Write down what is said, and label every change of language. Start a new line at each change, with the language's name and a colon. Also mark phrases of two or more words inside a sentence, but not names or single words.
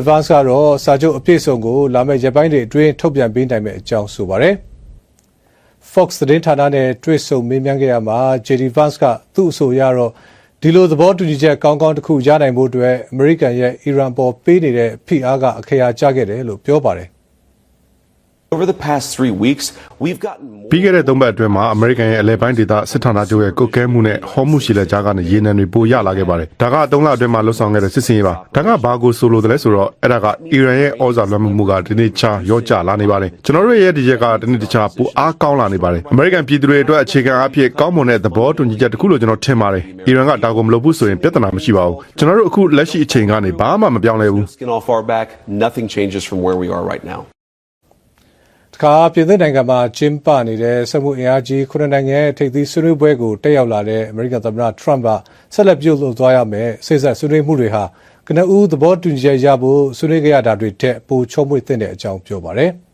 Burmese: Vance ကတော့စာချုပ်အပြည့်အစုံကိုလာမယ့်ရက်ပိုင်းတွေအတွင်းထုတ်ပြန်ပေးနိုင်မယ့်အကြောင်းဆိုပါတယ်။ Fox သတင်းဌာနနဲ့တွေ့ဆုံမေးမြန်းခဲ့ရမှာ JD Vance ကသူ့အဆိုအရတော့ဒီလိုသဘောတူညီချက်ကောင်းကောင်းတစ်ခုရနိုင်ဖို့အတွက်အမေရိကန်ရဲ့အီရန်ပေါ်ပေးနေတဲ့ဖိအားကအခရာကျခဲ့တယ်လို့ပြောပါတယ်
English: Over the past 3 weeks, we've gotten more.
Burmese: ပြီးခဲ့တဲ့ 3 ပတ်အတွင်းမှာအမေရိကန်ရဲ့အလဲပိုင်းဒေသစစ်ဌာနချုပ်ရဲ့ကုတ်ကဲမှုနဲ့ဟောမှုရှိလက်ကြားကနေရေနံတွေပိုရလာခဲ့ပါတယ်။ဒါက3လအတွင်းမှာလှုပ်ဆောင်ခဲ့တဲ့စစ်စင်ရေးပါ။ဒါကဘာကိုဆိုလိုတယ်လဲဆိုတော့အဲ့ဒါကအီရန်ရဲ့ဩဇာလွှမ်းမိုးမှုကဒီနေ့ချရော့ကျလာနေပါတယ်။ကျွန်တော်တို့ရဲ့ဒီချက်ကဒီနေ့တခြားပိုအားကောင်းလာနေပါတယ်။အမေရိကန်ပြည်သူတွေအတွက်အခြေခံအဖြစ်ကောင်းမွန်တဲ့သဘောတူညီချက်တစ်ခုလို့ကျွန်တော်ထင်ပါတယ်။အီရန်ကဒါကိုမလုပ်ဘူးဆိုရင်ပြဿနာမရှိပါဘူး။ကျွန်တော်တို့အခုလက်ရှိအချိန်ကနေဘာမှမပြောင်းလဲဘူး
English: Skin off our back, nothing changes from where we are right now.
Burmese: ခါပြည်သစ်နိုင်ငံမှာကျင်းပနေတဲ့စက်မှုအင်အားကြီး9နိုင်ငံထိပ်သီးဆွေးနွေးပွဲကိုတက်ရောက်လာတဲ့အမေရိကန်သမ္မတထရမ့်ကဆက်လက်ပြုလုပ်သွားရမယ်စိတ်ဆက်ဆွေးနွေးမှုတွေဟာကနဦးသဘောတူညီချက်ရဖို့ဆွေးနွေးကြရတာတွေတက်ပိုချုံးမွေ့တဲ့အကြောင်းပြောပါတယ်